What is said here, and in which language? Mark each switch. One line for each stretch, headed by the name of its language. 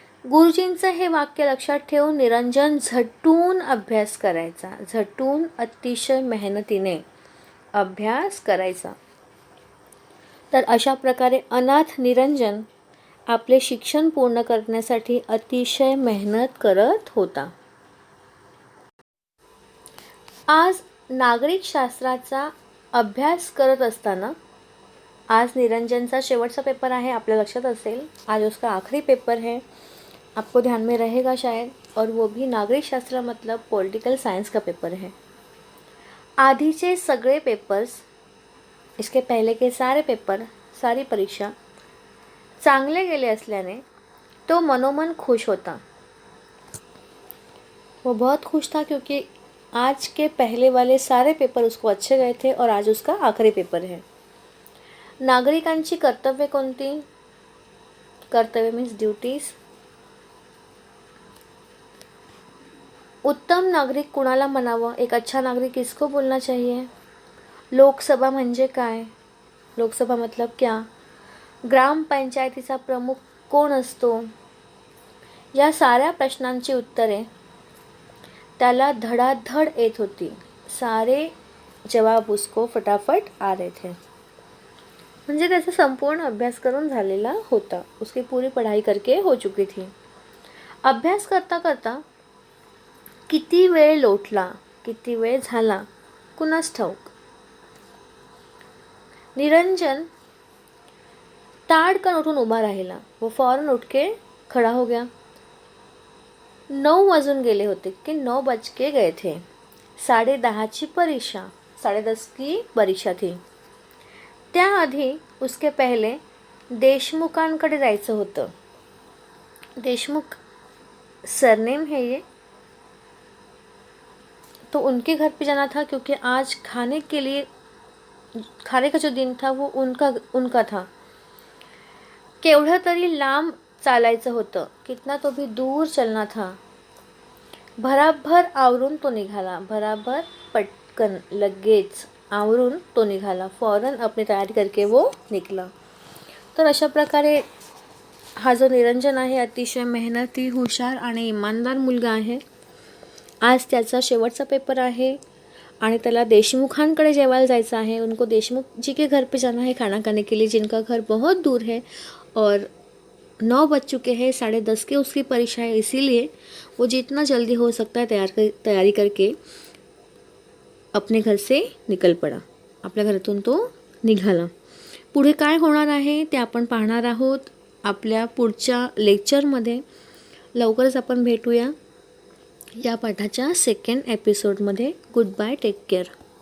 Marathi: गुरुजींचं हे वाक्य लक्षात ठेवून निरंजन झटून अभ्यास करायचा. झटून, अतिशय मेहनतीने अभ्यास करायचा. तर अशा प्रकारे अनाथ निरंजन आपले शिक्षण पूर्ण करण्यासाठी अतिशय मेहनत करत होता. आज नागरिक शास्त्राचा अभ्यास करत असताना, आज निरंजनचा शेवटचा पेपर आहे, आपल्या लक्षात असेल,
Hindi: आज उसका आखिरी पेपर है, आपको ध्यान में रहेगा शायद, और वो भी नागरिक शास्त्र मतलब पॉलिटिकल साइंस का पेपर है.
Marathi: आधीचे सगळे पेपर्स,
Hindi: इसके पहले के सारे पेपर, सारी परीक्षा
Marathi: चांगले गेले असल्याने तो मनोमन खुश होता.
Hindi: वो बहुत खुश था क्योंकि आज के पहले वाले सारे पेपर उसको अच्छे गए थे और आज उसका आखिरी पेपर है.
Marathi: नागरिकांची कर्तव्य कोणती? कर्तव्य मीन्स ड्यूटीज. उत्तम नागरिक कुणाला म्हणावं?
Hindi: एक अच्छा नागरिक किसको बोलना चाहिए?
Marathi: लोकसभा म्हणजे काय?
Hindi: लोकसभा मतलब क्या?
Marathi: ग्रामपंचायतीचा प्रमुख कोण असतो? या साऱ्या प्रश्नांची उत्तरे त्याला धडाधड येत होती.
Hindi: सारे जवाब उसको फटाफट आ रहे थे.
Marathi: म्हणजे त्याचा संपूर्ण अभ्यास करून झालेला होता.
Hindi: उसकी पूरी पढ़ाई करके हो चुकी थी.
Marathi: अभ्यास करता करता किती वेळ लोटला, किती वेळ झाला, कुणास ठाऊक. निरंजन ताडकन उठून उभा राहिला.
Hindi: वो फौरन उठ के खड़ा हो गया.
Marathi: 9 वाजून गेले होते कि
Hindi: 9 बज के गए थे.
Marathi: 10:30ची परीक्षा,
Hindi: 10:30 की परीक्षा थी.
Marathi: त्याआधी
Hindi: उसके पहले
Marathi: देशमुखांकडे जायचं होतं.
Hindi: देशमुख सरनेम है ये. तो उनके घर पे जाना था क्योंकि आज खाने का जो दिन था वो उनका था.
Marathi: केवढं तरी लांब चालायचं होतं.
Hindi: कितना तो भी दूर चलना था.
Marathi: भराभर आवरून तो निघाला. भराभर पटकन लगेच आवरून तो निघाला.
Hindi: फौरन अपनी तयारी करके वो निघला.
Marathi: तर अशा प्रकारे हा जो निरंजन आहे अतिशय मेहनती, हुशार आणि इमानदार मुलगा आहे. आज त्याचा शेवटचा पेपर आहे आणि त्याला देशमुखांकडे जेवायला जायचं आहे.
Hindi: उनको देशमुख जी के घर पे जाना है खाना खाने के लिए, जिनका घर बहुत दूर है और 9 बज चुके हैं. 10:30 की उसकी परीक्षा है, इसीलिए वो जितना जल्दी हो सकता है तयारी करके अपने घर से निकल पडा.
Marathi: आपल्या घरातून तो निघाला. पुढे काय होणार आहे ते आपण पाहणार आहोत आपल्या पुढच्या लेक्चरमध्ये. लवकरच आपण भेटूया या पाठाच्या 2nd एपिसोडमध्ये.
English: Goodbye, take care.